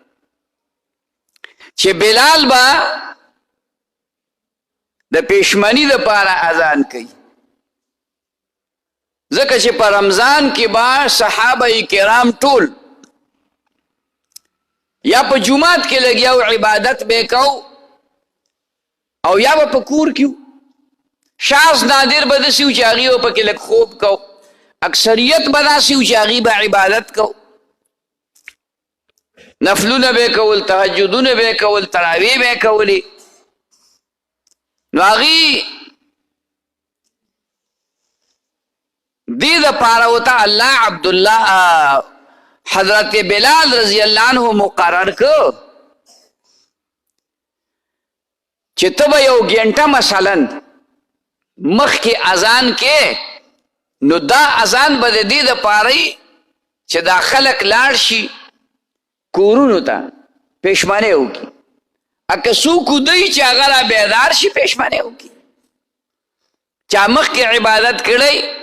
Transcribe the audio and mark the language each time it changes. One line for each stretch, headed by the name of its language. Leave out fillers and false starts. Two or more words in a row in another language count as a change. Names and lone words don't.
Pashto: چې بلال به د پېشمنۍ دپاره اذان کوي ځکه چې په رمضان کې به صحابه کرام ټول یا په جومات کې لګیا او عبادت به کو او یا به په کور کې شاز نادر به داسې و چې هغې به پکې لږ خوب کو اکثریت به داسې و چې هغې به عبادت کو نفلونه به کول تهجدونه به کول تراویح به کولې نو هغې دې دپاره ورته الله عبدالله حضرت بلال
Arabic: رضی اللہ عنہ
Pashto: مقرر کو چې ته به یو ګنټه مثلا مخکې اذان کې نو دا اذان به د دې دپاره چې دا خلک لاړ شي کورونو ته پېشمنۍ وکړي که څوک ودوي چې هغه را بیدار شي پېشمنۍ وکړي چا مخکې عبادت کړی